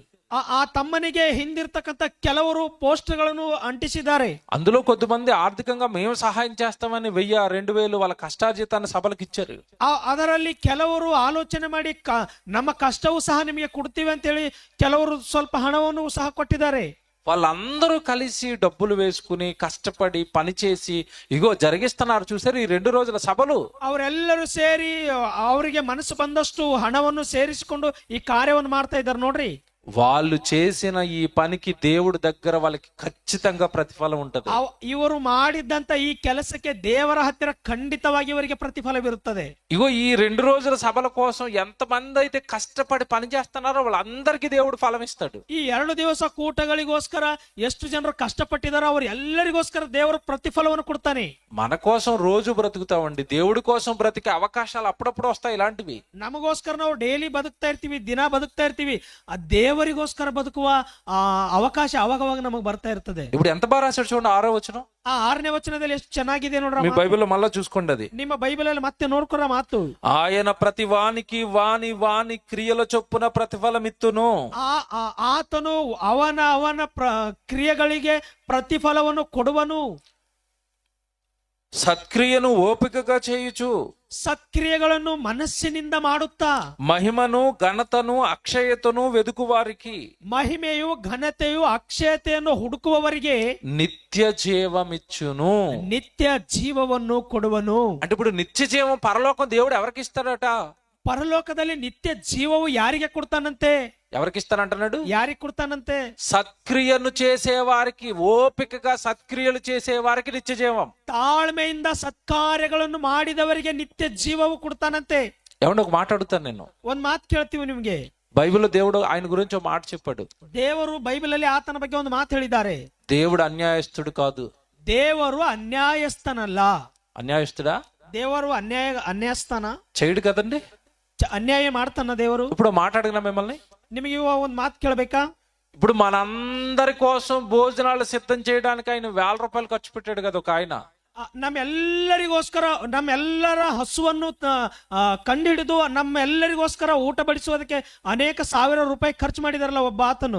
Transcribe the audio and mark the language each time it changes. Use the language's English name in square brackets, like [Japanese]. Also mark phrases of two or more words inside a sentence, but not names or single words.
[Kannada] ಆ ತಮ್ಮನಿಗೆ ಹಿಂದಿರ್ತಕ್ಕಂಥ ಕೆಲವರು ಪೋಸ್ಟರ್ಗಳನ್ನು ಅಂಟಿಸಿದ್ದಾರೆ. [Telugu] అందులో కొద్దిమంది ఆర్థికంగా మేము సహాయం చేస్తామని 1000-2000 వాళ్ళ కష్టార్జితాన్ని సభలకు ఇచ్చారు. [Kannada] ಅದರಲ್ಲಿ ಕೆಲವರು ಆಲೋಚನೆ ಮಾಡಿ ನಮ್ಮ ಕಷ್ಟವೂ ಸಹ ನಿಮಗೆ ಕೊಡ್ತೀವಿ ಅಂತೇಳಿ ಕೆಲವರು ಸ್ವಲ್ಪ ಹಣವನ್ನು ಸಹ ಕೊಟ್ಟಿದ್ದಾರೆ. [Telugu] వాళ్ళందరూ కలిసి డబ్బులు వేసుకుని కష్టపడి పనిచేసి ఇగో జరిగిస్తున్నారు చూసారు ఈ 2 రోజుల సభలు. [Kannada] ಅವರೆಲ್ಲರೂ ಸೇರಿ ಅವರಿಗೆ ಮನಸ್సు ಬಂದಷ್ಟು ಹಣವನ್ನು ಸೇರಿಸಿಕೊಂಡು ಈ ಕಾರ್ಯವನ್ನು ಮಾಡ್ತಾ ಇದ್ದಾರೆ ನೋಡ್ರಿ. [Telugu] వాళ్ళు చేసిన ఈ పనికి దేవుడి దగ్గర వాళ్ళకి ఖచ్చితంగా ప్రతిఫలం ఉంటది. [Kannada] ಇವರು ಮಾಡಿದ್ದಂತ ಈ ಕೆಲಸಕ್ಕೆ ದೇವರ ಹತ್ತಿರ ಖಂಡಿತವಾಗಿ ಇವರಿಗೆ ಪ್ರತಿಫಲವಿರುತ್ತದೆ. [Telugu] ఇగో ఈ 2 రోజుల సభల కోసం ఎంతమంది అయితే కష్టపడి పని చేస్తున్నారో వాళ్ళందరికీ దేవుడు ఫలం ఇస్తాడు. [Kannada] ಈ 2 ದಿವಸ ಕೂಟಗಳಿಗೋಸ್ಕರ ಎಷ್ಟು ಜನರು ಕಷ್ಟಪಟ್ಟಿದಾರೋ ಅವರು ಎಲ್ಲರಿಗೋಸ್ಕರ ದೇವರು ಪ್ರತಿಫಲವನ್ನು ಕೊಡ್ತಾನೆ. [Telugu] మన కోసం రోజు బ్రతుకుతామండి, దేవుడి కోసం బ్రతికే అవకాశాలు అప్పుడప్పుడు వస్తాయి ఇలాంటివి. [Kannada] ನಮಗೋಸ್ಕರ ನಾವು ಡೈಲಿ ಬದುಕ್ತಾ ಇರ್ತೀವಿ, ದಿನ ಬದುಕ್ತಾ ಇರ್ತೀವಿ. ಆ ದೇವರಿಗೋಸ್ಕರ ಬದುಕುವ ಆ ಅವಕಾಶ ಅವಾಗವಾಗ ನಮಗೆ ಬರ್ತಾ ಇರ್ತದೆ. [Telugu] ఇప్పుడు ఎంత బాగా రాశాడు చూడండి 6వ వచనం. [Kannada] ಆ 6ನೇ ವಚನದಲ್ಲಿ ಎಷ್ಟು ಚೆನ್ನಾಗಿದೆ ನೋಡ್ರ. [Telugu] మీ బైబిల్లో మళ్ళా చూసుకోండి అది. [Kannada] ನಿಮ್ಮ ಬೈಬಲ್ ಅಲ್ಲಿ ಮತ್ತೆ ನೋಡ್ಕೊರ ಮಾತು. [Telugu] ఆయన ప్రతి వానికి వాని క్రియల చొప్పున ప్రతిఫలమిత్తును. [Kannada] ಆತನು ಅವನ ಕ್ರಿಯೆಗಳಿಗೆ ಪ್ರತಿಫಲವನ್ನು ಕೊಡುವನು. [Telugu] సత్క్రియను ఓపికగా చేయుచు, [Kannada] ಸತ್ಕ್ರಿಯೆಗಳನ್ನು ಮನಸ್ಸಿನಿಂದ ಮಾಡುತ್ತಾ, [Telugu] మహిమను ఘనతను అక్షయతను వెదుకువారికి, [Kannada] ಮಹಿಮೆಯು ಘನತೆಯು ಅಕ್ಷಯತೆಯನ್ನು ಹುಡುಕುವವರಿಗೆ [Telugu] నిత్య జీవమిచ్చును. [Kannada] ನಿತ್ಯ ಜೀವವನ್ನು ಕೊಡುವನು. [Telugu] అంటే ఇప్పుడు నిత్య జీవం పరలోకం దేవుడు ఎవరికి ఇస్తాడట? [Kannada] ಪರಲೋಕದಲ್ಲಿ ನಿತ್ಯ ಜೀವವು ಯಾರಿಗೆ ಕೊಡ್ತಾನಂತೆ? [Telugu] ఎవరికి ఇస్తానంటున్నాడు? [Kannada] ಯಾರಿಗೆ ಕೊಡ್ತಾನಂತೆ? [Telugu] సత్క్రియను చేసేవారికి, ఓపికగా సత్క్రియలు చేసేవారికి నిత్య జీవం. [Kannada] ತಾಳ್ಮೆಯಿಂದ ಸತ್ಕಾರ್ಯಗಳನ್ನು ಮಾಡಿದವರಿಗೆ ನಿತ್ಯ ಜೀವವು ಕೊಡ್ತಾನಂತೆ. [Telugu] ఏమంటే ఒక మాట అడుగుతాను నేను. [Kannada] ಒಂದ್ ಮಾತು ಕೇಳ್ತೀವಿ ನಿಮ್ಗೆ. [Telugu] బైబిల్లో దేవుడు ఆయన గురించి ఒక మాట చెప్పాడు. [Kannada] ದೇವರು ಬೈಬಲ್ ಅಲ್ಲಿ ಆತನ ಬಗ್ಗೆ ಒಂದು ಮಾತು ಹೇಳಿದ್ದಾರೆ. [Telugu] దేవుడు అన్యాయస్తుడు కాదు. [Kannada] ದೇವರು ಅನ್ಯಾಯಸ್ಥನಲ್ಲ. [Telugu] అన్యాయస్తుడా? [Kannada] ದೇವರು ಅನ್ಯಾಯಸ್ಥಾನ [Telugu] చేయడు కదండి. [Kannada] ಅನ್ಯಾಯ ಮಾಡ್ತಾನ ದೇವರು. [Telugu] ఇప్పుడు మాట అడిగిన మిమ్మల్ని, [Kannada] ನಿಮಗೆ ಇವಾಗ ಒಂದ್ ಮಾತು ಕೇಳ್ಬೇಕಾ? [Telugu] ఇప్పుడు మనందరి కోసం భోజనాలు సిద్ధం చేయడానికి ఆయన ₹1000 ఖర్చు పెట్టాడు కదా ఒక ఆయన. [Kannada] ನಮ್ಮೆಲ್ಲರಿಗೋಸ್ಕರ, ನಮ್ಮೆಲ್ಲರ ಹಸುವನ್ನು ಕಂಡುಹಿಡಿದು ನಮ್ಮೆಲ್ಲರಿಗೋಸ್ಕರ ಊಟ ಬಡಿಸುವುದಕ್ಕೆ ಅನೇಕ ₹1000 ಖರ್ಚು ಮಾಡಿದಾರಲ್ಲ ಒಬ್ಬ ಆತನು.